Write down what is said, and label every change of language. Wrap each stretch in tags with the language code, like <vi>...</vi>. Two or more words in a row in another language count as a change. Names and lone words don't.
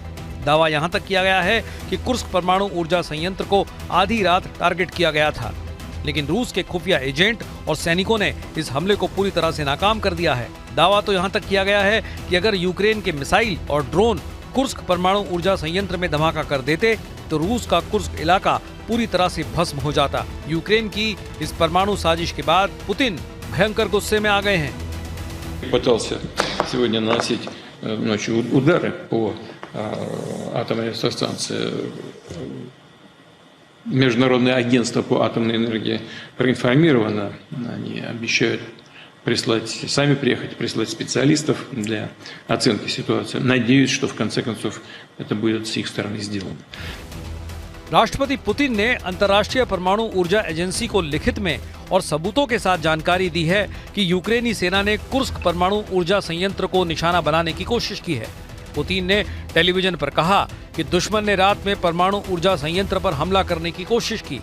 <hi>दावा यहां तक किया गया है कि कुर्स्क परमाणु ऊर्जा संयंत्र को आधी रात टारगेट किया गया था, लेकिन रूस के खुफिया एजेंट और सैनिकों ने इस हमले को पूरी तरह से नाकाम कर दिया है। दावा तो यहां तक किया गया है कि अगर यूक्रेन के मिसाइल और ड्रोन कुर्स्क परमाणु ऊर्जा संयंत्र में धमाका कर देते तो रूस का कुर्स्क इलाका पूरी तरह से भस्म हो जाता। यूक्रेन की इस परमाणु साजिश के बाद पुतिन भयंकर गुस्से में आ गए हैं।</hi> <ru>атомной электростанции. Международное агентство по атомной энергии проинформировано. Они обещают сами приехать, прислать специалистов для оценки ситуации. Надеюсь, что в конце концов это будет с их стороны сделано.</ru> <hi>राष्ट्रपति पुतिन ने अंतर्राष्ट्रीय परमाणु ऊर्जा एजेंसी को लिखित में और सबूतों के साथ जानकारी दी है कि यूक्रेनी सेना ने कुर्स्क परमाणु ऊर्जा संयंत्र को निशाना बनाने की कोशिश की है। पुतिन ने टेलीविजन पर कहा कि दुश्मन ने रात में परमाणु ऊर्जा संयंत्र पर हमला करने की कोशिश की।</hi>